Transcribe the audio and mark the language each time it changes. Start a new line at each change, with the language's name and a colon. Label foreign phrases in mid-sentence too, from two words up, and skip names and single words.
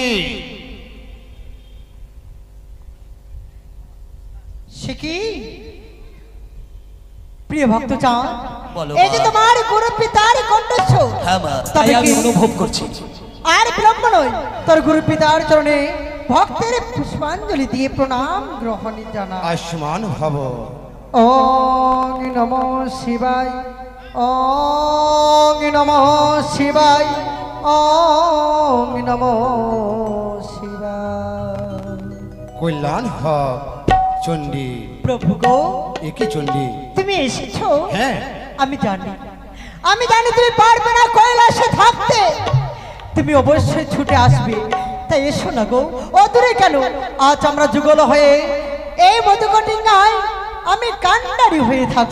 Bangla: সে কি প্রিয় ভক্ত চাঁদ, বলো এই যে মা। তোমার গুরু পিতার কণ্ঠস্বর। হ্যাঁ মা, তবে তাই আমি কি? অনুভব করছি। আর বিলম্ব নয়, তোর গুরু পিতার চরণে ভক্তের পুষ্পাঞ্জলি দিয়ে প্রণাম গ্রহণ জানা।
Sanskrit: আয়ুষ্মান ভব। ওং নমো শিবায়, ওং নমো শিবায়, ওং নমো শিবায়।
Bangla: কল্যাণ হোক চণ্ডী। প্রভু গো, একি চণ্ডী? তুমি এসেছো? হ্যাঁ। আমি জানি তুমি পারবে না কৈলাসে থাকতে, তুমি অবশ্যই ছুটে আসবে। তাই এসো না গো, অদূরে কেন, আজ আমরা যুগল হয়ে এই মধুকটিঙ্গায় আমি কান্ডারি হয়ে থাকবো।